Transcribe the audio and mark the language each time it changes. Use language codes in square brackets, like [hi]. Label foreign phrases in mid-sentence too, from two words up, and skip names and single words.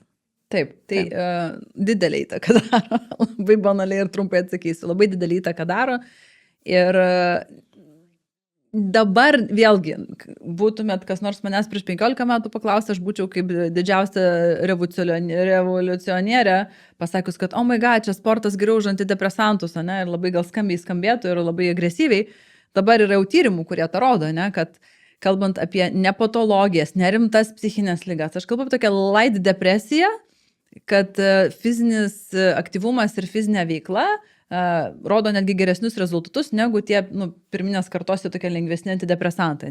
[lt] Taip, tai didelį įtaką daro. Labai banaliai ir trumpai atsakysiu. Labai didelį įtaką daro. Ir dabar vėlgi, būtumėt kas nors manęs prieš 15 metų paklausę, aš būčiau kaip didžiausia revoliucionierė, pasakius, kad, [en] oh my god, [lt] čia sportas geriau už antidepresantus, ne? Ir labai gal skambiai skambėtų ir labai agresyviai. Dabar yra jau tyrimų, kurie tą rodo, ne? Kad kalbant apie nepatologijas, nerimtas psichinės ligas, aš kalbu apie tokią light depresiją, kad fizinis aktyvumas ir fizinė veikla rodo netgi geresnius rezultatus negu tie pirminės kartos tokie lengvesni antidepresantai.